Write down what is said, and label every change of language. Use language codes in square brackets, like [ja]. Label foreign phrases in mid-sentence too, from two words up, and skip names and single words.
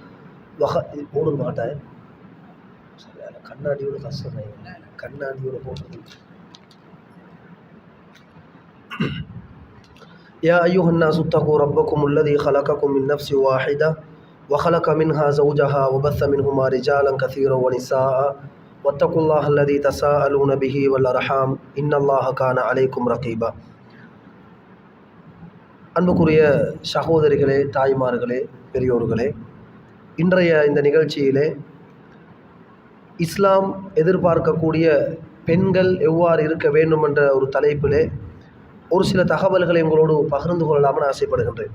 [ar] يا أيها الناس اتقوا ربكم الذي خلقكم من نفس واحدة وخلق منها زوجها وبث منهما رجالا كثيرا ونساء واتقوا الله الذي تساءلون به والأرحام إن الله كان عليكم رقيبا. [ta] அன்புக்குரிய சகோதரிகளே, தாய்மார்களே, பெரியோர்களே, இன்றைய இந்த நிகழ்ச்சியிலே இஸ்லாம் எதிர்பார்க்கக்கூடிய பெண்கள் எவ்வாறு இருக்க வேண்டும் என்ற ஒரு தலைப்பிலே ஒரு சில தகவல்களை உங்களோடு பகிர்ந்து கொள்ளலாம்னு ஆசைப்படுகின்றேன்.